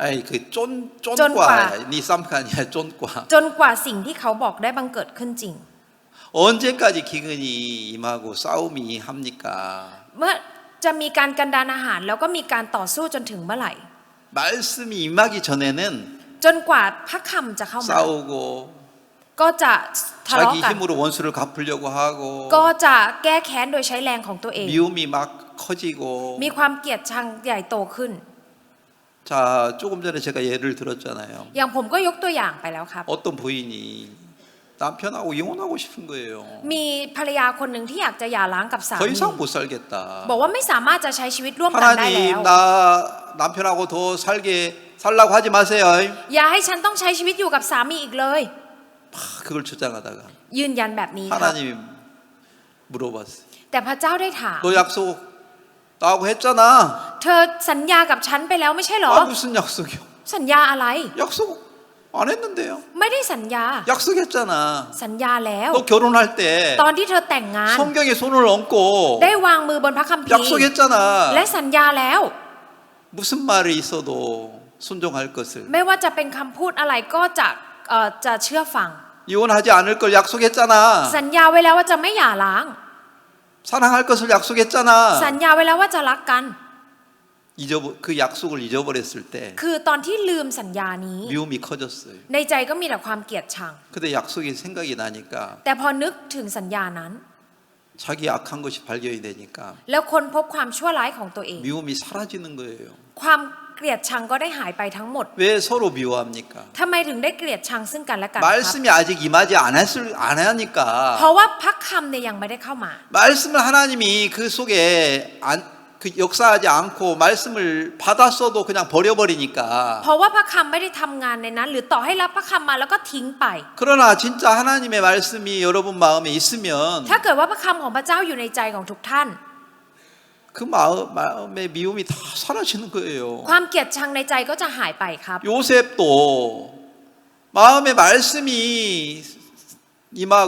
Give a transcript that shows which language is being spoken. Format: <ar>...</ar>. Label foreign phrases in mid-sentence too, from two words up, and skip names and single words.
<th>아이 그 쫀과. 쫀과 니 쌈칸이야 쫀과. จนกว่าสิ่งที่เขาบอกได้บังเกิดขึ้นจริง</th> <ko>언제까지 기근이 임하고 싸움이 합니까?</ko> <th>เมื่อจะมีการกันดานอาหารแล้วก็มีการต่อสู้จนถึงเมื่อไหร่</th> <ko>말씀이 임하기 전에는</ko> <th>จนกว่าพระคำจะเข้ามา</th> <ko>싸우고</ko> <th>ก็จะทะเลาะ</th> <ko>자기</ko> <th>กัน</th> <ko>힘으로 원수를 갚으려고 하고</ko> <th>ก็จะแก้แค้นโดยใช้แรงของตัวเอง</th> <ko>미움이 막 커지고</ko> <th>มีความเกลียดชังใหญ่โตขึ้น</th> <ko>자 조금 전에 제가 예를 들었잖아요.</ko> <th>อย่างผมก็ยกตัวอย่างไปแล้วครับ</th> <ko>어떤 부인이 남편하고 이혼하고 싶은 거예요.</ko> <th>มีภรรยาคนหนึ่งที่อยากจะหย่าร้างกับสา</th> <ko>더</ko> <th>มี</th> <ko>이상 못 살겠다.</ko> <th>บอกว่าไม่สามารถจะใช้ชีวิตร่วมกันได้แล้ว</th> <ko>하나님 나 남편하고 더 살라고 하지 마세요.</ko> <th>อย่าให้ฉันต้องใช้ชีวิตอยู่กับสามีอีกเลย</th> <ko>그걸 주장하다가</ko> <th>ยืนยันแบบนี้ครับ</th> <ko>하나님이 물어봤어요.</ko> <th>แต่พระเจ้าได้ถาม</th> <ko>너 약속 나하고 했잖아.</ko> <th>เธอสัญญากับฉันไปแล้วไม่ใช่เหรอ</th> <ko>아 무슨 약속이요?</ko> <th>สัญญาอะไร</th> <ko>약속 안 했는데요.</ko> <th>ไม่ได้สัญญา</th> <ko>약속했잖아.</ko> <th>สัญญาแล้ว</th> <ko>너 결혼할 때</ko> <th>ตอนที่เธอแต่งงาน</th> <ko>성경에 손을 얹고</ko> <th>ได้วางมือบนพระคัมภีร์</th> <ko>약속했잖아.</ko> <th>และสัญญาแล้ว</th> <ko>무슨 말이 있어도 순종할 것을</ko> <th>ไม่ว่าจะเป็นคำพูดอะไรก็จะเชื่อฟัง</th> <ko>이혼하지 않을 걸 약속했잖아.</ko> <th>สัญญาไว้แล้วว่าจะไม่หย่าร้าง</th> <ko>사랑할 것을 약속했잖아.</ko> <th>สัญญาไว้แล้วว่าจะรักกัน</th> <ko>그 약속을 잊어버렸을 때</ko> <th>คือตอนที่ลืมสัญญานี้</th> <ko>미움이 커졌어요.</ko> <th>ในใจก็มีแต่ความเกลียดชัง</th> <ko>근데 약속이 생각이 나니까</ko> <th>แต่พอนึกถึงสัญญานั้น</th> <ko>자기 악한 것이 발견이 되니까</ko> <th>แล้วค้นพบความชั่วร้ายของตัวเอง</th> <ko>미움이 사라지는 거예요.</ko> <th>ความเกลียดชังก็ได้หายไปทั้งหมด</th> <ko>왜 서로 미워합니까?</ko> <th>ทำไมถึงได้เกลียดชังซึ่งกันและกันครับ</th> <ko>말씀이 아직 임하지 안</ko> <th>เพ</th> <ko>하니까</ko> <th>ราะว่าพระคำเนี่ยยังไม่ได้เข้ามา</th> <ko>말씀을 하나님이 그 속에 그 역사하지 않고 말씀을 받았어도 그냥 버려버리니까.</ko> <th>เพราะว่าพระคำไม่ได้ทำงานในนั้น หรือต่อให้รับพระคำมาแล้วก็ทิ้งไป</th> <ko>그러나 진짜 하나님의 말씀이 여러분 마음에 있으면</ko> <th>ถ้าเกิดว่าพระคำของพระเจ้าอยู่ในใจของทุกท่าน</th> <ko>그 마음의 미움이 다 사라지는 거예요.</ko> <th>ความเกลียดชังในใจก็จะหายไปครับ</th> <ko>요셉도 마음의 말씀이 임하고</ko>